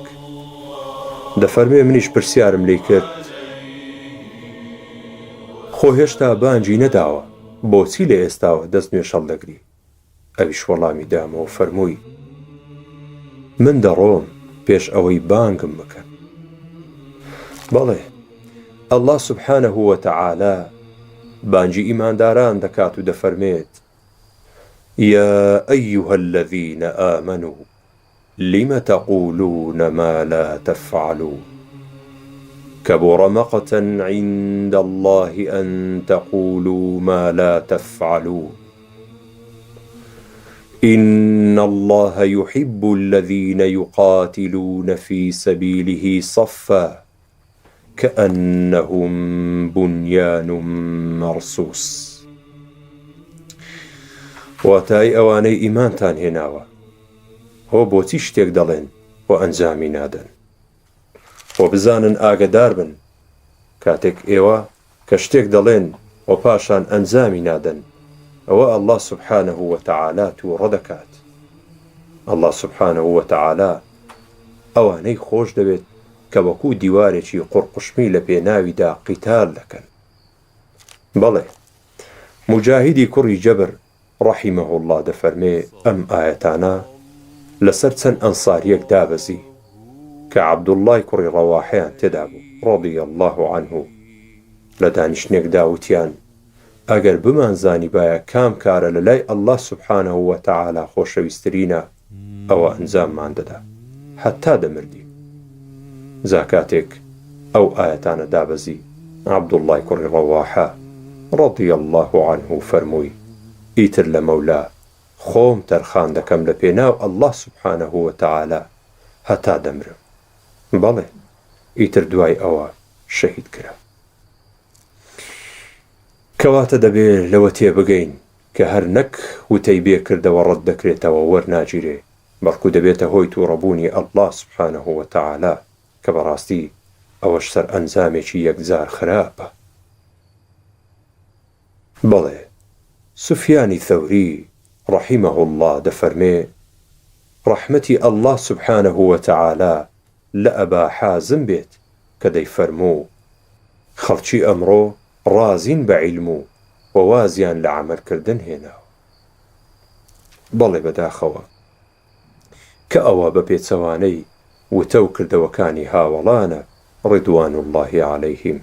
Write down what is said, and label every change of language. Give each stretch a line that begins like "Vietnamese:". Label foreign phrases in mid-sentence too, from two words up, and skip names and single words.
Central Kurdish: دەفەرمێ منیش پرسیارم لێ کرد خۆ هێشتا بانگی نەداوە بۆچی لە ئێستاوە دەست نوێژ هەڵدەگری؟ ئەویش وەڵامی دامەوە فەرمووی من دەڕۆم پێش ئەوەی بانگم بکەن.
Arabic: بەڵێ ئەڵڵا سوبحانەهو وەتەعالا
Central Kurdish: بانگی ئیمانداران دەکات و دەفەرمێت
Arabic: يا أيها الذين آمنوا لم تقولون ما لا تفعلون كبر مقتا عند الله أن تقولوا ما لا تفعلون إن الله يحب الذين يقاتلون في سبيله صفا كأنهم بنيان مرصوص.
Central Kurdish: واتای ئەوانەی ئیمانتان هێناوە هۆ بۆچی شتێک دەڵێن و ئەنجامی نادەن و بزانن ئاگدار بن کاتێک ئێوە کە شتێک دەڵێن و پاشان ئەنجامی نادەن ئەوە
Arabic: الله سبحانه وتعالى
Central Kurdish: تووڕە دەکات.
Arabic: الله سبحانه وتعالى
Central Kurdish: ئەوانەی خۆش دەوێت کە وەکوو دیوارێکی قوڕقشمی لە پێناویدا قیتال دەکەن. بەڵێ مجاهیدی کوڕی جەبر
Arabic: ڕەحیمەه الله
Central Kurdish: دەفەرمێ ئەم ئایەتانە لەسەر چەند ئەنساریەک دابەزی کە عەبدوڵڵای کوڕی ڕەواحەیان تێدا بوو
Arabic: ڕەضی الله عنه
Central Kurdish: لە دانیشتنێکدا وتیان ئەگەر بمانزانی باە کام کارە لە لای
Arabic: الله سبحانه وتعالى
Central Kurdish: خۆشەویستترینە ئەوە ئەنجاممان دەدا حتا دەمردی. زاکاتێک ئەو ئایەتانە دابەزی عەبدوڵڵای کوڕی ڕەواحە
Arabic: ڕەضی الله عنه
Central Kurdish: فەرمووی ئیتر لە مەولا خۆم تەرخان دەکەم لە پێناو
Arabic: الله سبحانه وتعالى
Central Kurdish: هەتا دەمرم. بەڵێ ئیتر دوای ئەوە شەهید کرا. کەواتە دەبێت لەوە تێبگەین کە هەر نەک وتەی بێ کردەوە ڕەت دەکرێتەوە وەرناگیرێ بەڵکو دەبێتە هۆی تووڕەبوونی
Arabic: الله سبحانه وتعالى
Central Kurdish: کە بەڕاستی ئەوەش سەر ئەنجامێکی یەکجار خراپە. بەڵێ سوفیانی ثەوری
Arabic: ڕەحیمەه الله
Central Kurdish: دەفەرمێ ڕەحمەتی
Arabic: الله سبحانه وتعالى
Central Kurdish: لە ئەبا حازم بێت کە دەیفەرموو خەڵکی ئەمڕۆ ڕازین بە عیلم و وازیان لە عەمەلکردن هێناوە. بەڵێ بەداخەوە کە ئەوە بە پێچەوانەی وتە و کردەوەکانی هاوڵانە
Arabic: ڕیدوان الله عەلەیهم.